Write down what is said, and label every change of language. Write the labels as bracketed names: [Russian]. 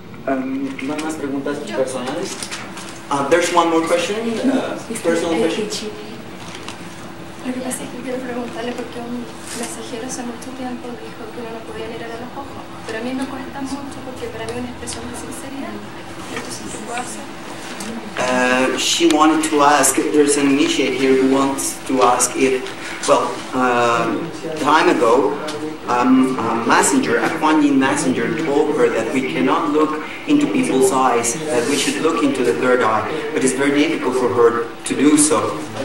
[Spanish] ¿Más preguntas personales? [English] There's one more question, personal question. [Spanish] Lo que pasa es que quiero preguntarle porque un mensajero hace mucho tiempo dijo que uno no podía mirar a los ojos, pero a mí me cuesta mucho porque para mí es una expresión de sinceridad. Entonces, ¿qué puedo hacer? [English] She wanted to ask, there's an initiate here who wants to ask if, well, time ago, a messenger, a Kuan Yin messenger told her that we cannot look into people's eyes, that we should look into the third eye, but it's very difficult for her to do so.